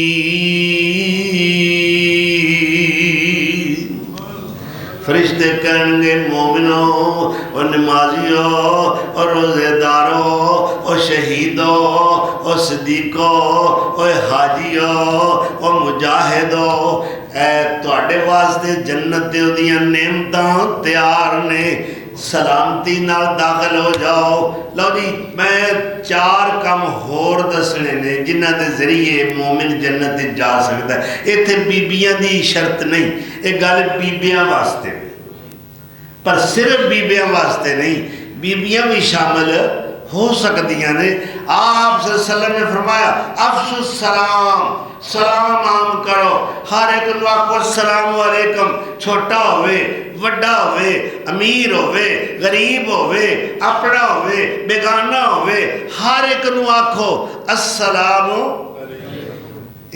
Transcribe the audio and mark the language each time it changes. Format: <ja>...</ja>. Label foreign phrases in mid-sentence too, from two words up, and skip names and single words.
<ur>فرشتے کہیں گے مومنوں اور نمازیوں اور روزے داروں اور شہیدوں اور صدیقوں اور حاجیوں اور مجاہدوں،</ur> <pa>اے تواڈے واسطے جنت دیاں نعمتاں تیار نے، سلامتی نال داخل ہو جاؤ۔ لو جی میں 4 کام ہور دسنے نے جنہ دے ذریعے مومن جنت جا سکتا ہے۔ ایتھے بیبیاں دی شرط نہیں، ایک گل بیبیاں واسطے، پر صرف بیبیاں واسطے نہیں، بیبیاں بھی شامل ہو سکتیاں نے۔ آپ</pa> <ar>صلی اللہ علیہ وسلم</ar> <pa>نے فرمایا</pa> <ar>افشوا السلام،</ar> <pa>سلام عام کرو، ہر ایک نو آکھو</pa> <ar>السلام علیکم،</ar> <pa>چھوٹا ہوئے وڈا ہوئے، امیر ہوئے غریب ہوئے، اپنا ہوئے بیگانہ ہوئے، ہر ایک نو آکھو</pa> <ar>السلام علیکم۔</ar>